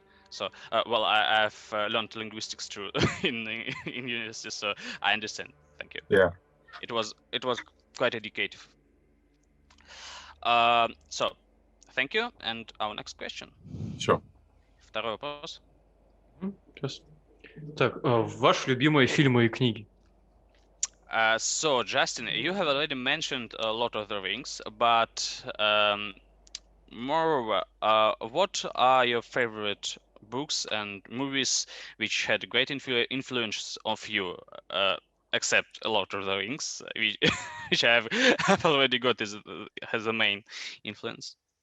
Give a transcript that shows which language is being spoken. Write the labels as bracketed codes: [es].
[en] So I've learned linguistics too in university, so I understand. Thank you. Yeah. It was quite educative. So thank you, and our next question. Sure. [ru] Второй вопрос. Сейчас. Так, ваши любимые фильмы и книги? [en] So, Justin, you have already mentioned a lot of the things, but moreover, what are your favorite books and movies which had great influence of you, except a lot of the things, which I've already got as a main influence?